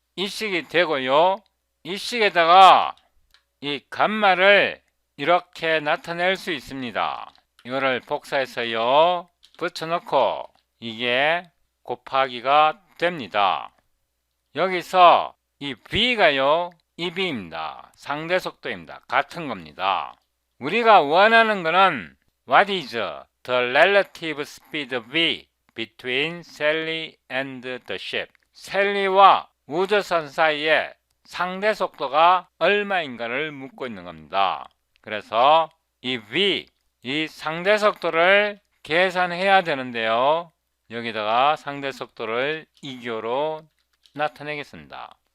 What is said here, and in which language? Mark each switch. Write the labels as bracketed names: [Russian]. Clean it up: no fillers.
[Korean] 이 식이 되고요. 이 식에다가 이 감마를 이렇게 나타낼 수 있습니다. 이거를 복사해서요. 붙여놓고 이게 곱하기가 됩니다. 여기서 이 B가요. EV입니다. 상대 속도입니다. 같은 겁니다. 우리가 원하는 거는 [English] What is the relative speed V between Sally and the ship? [Korean] 셀리와 우주선 사이에 상대 속도가 얼마인가를 묻고 있는 겁니다. 그래서 이 V, 이 상대 속도를 계산해야 되는데요. 여기다가 상대 속도를 이교로 나타내겠습니다.